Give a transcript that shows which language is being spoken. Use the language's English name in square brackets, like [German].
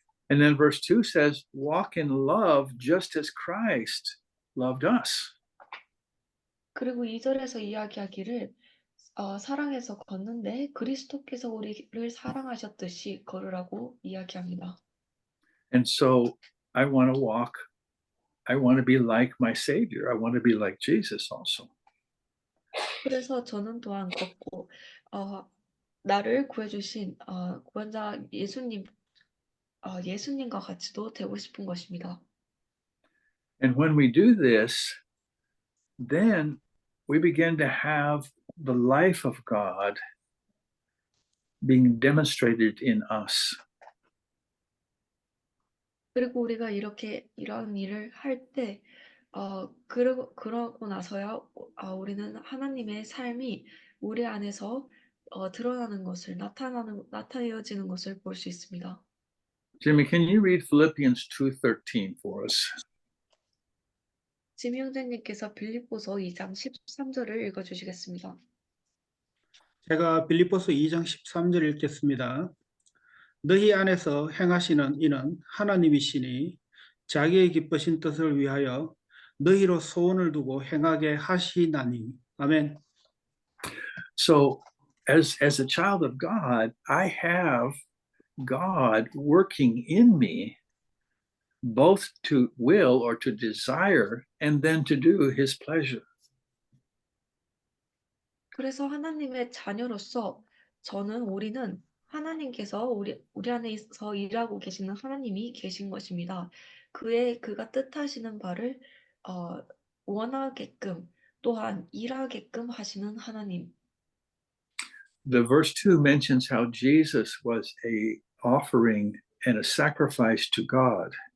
[English] And then verse 2 says, walk in love just as Christ loved us. [Korean] 그리고 2절에서 이야기하기를 사랑해서 걷는데 그리스도께서 우리를 사랑하셨듯이 걸으라고 이야기합니다. [English] And so I want to walk, I want to be like my Savior. I want to be like Jesus also. [Korean] 그래서 저는 또한 걷고 나를 구해주신 구원자 예수님과 같이도 되고 싶은 것입니다. [English] And when we do this, then we begin to have the life of God being demonstrated in us. [Korean] 그리고 우리가 이런 일을 할 때 그러고 나서야 우리는 하나님의 삶이 우리 안에서 드러나는 것을 나타내어지는 것을 볼 수 있습니다. [English] Jimmy, can you read Philippians 2:13 for us? [Korean] 지미 형제님께서 빌립보서 2장 13절을 읽어주시겠습니다. 제가 빌립보서 2장 13절 읽겠습니다. 너희 안에서 행하시는 이는 하나님이시니 자기의 기쁘신 뜻을 위하여 너희로 소원을 두고 행하게 하시나니. 아멘. [English] So, as a child of God, I have God working in me, both to will or to desire, and then to do His pleasure. [Korean] 그래서 하나님의 자녀로서 우리는 하나님께서 우리 안에서 일하고 계시는 하나님이 계신 것입니다. 그가 뜻하시는 바를 원하게끔 또한 일하게끔 하시는 하나님. [English] The verse 2 mentions how Jesus was a offering and a sacrifice to God.